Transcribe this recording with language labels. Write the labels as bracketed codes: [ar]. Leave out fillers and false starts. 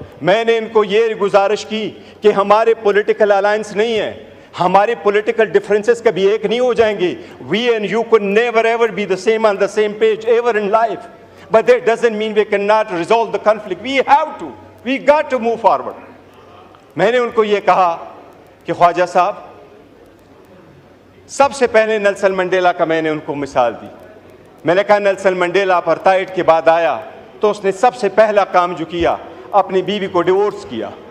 [ur] میں نے ان کو یہ گزارش کی کہ ہمارے پولیٹیکل الائنس نہیں ہے, ہمارے پولیٹیکل ڈفرینسز کبھی ایک نہیں ہو جائیں گے. [en] We and you could never ever be the same on the same page ever in life, but that doesn't mean we cannot resolve the conflict. We got to move forward. [ur] میں نے ان کو یہ کہا کہ خواجہ صاحب, سب سے پہلے نیلسن منڈیلا کا میں نے ان کو مثال دی. میں نے کہا نیلسن منڈیلا اپارتھائڈ کے بعد آیا تو اس نے سب سے پہلا کام جو کیا, اپنی بیوی کو ڈیورس کیا.